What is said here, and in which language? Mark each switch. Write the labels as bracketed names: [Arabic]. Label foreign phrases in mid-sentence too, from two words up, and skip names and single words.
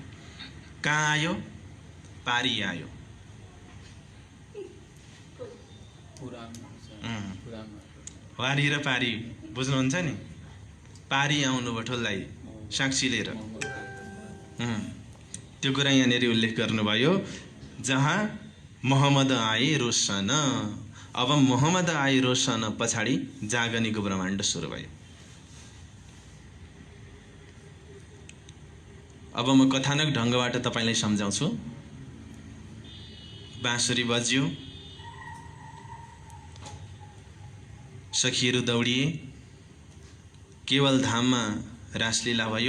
[Nepali] कहाँ आयो? पारी आयो। वारी र पारी बुझ्नुहुन्छ नि? पारी आउनु भटोललाई साक्षी लिएर त्यो कुरा यहाँनिर उल्लेख गर्नुभयो। [Hindi] जहाँ मोहम्मद आए रोशन, अब मोहम्मद आए रोशन [Nepali] पछाडि जागनीको ब्रह्माण्ड सुरु भयो। अब म कथानक ढङ्गबाट तपाईलाई सम्झाउँछु। बाँसुरी बज्यो, सखीहरू दौडिए, केवल धाममा रासलीला भयो।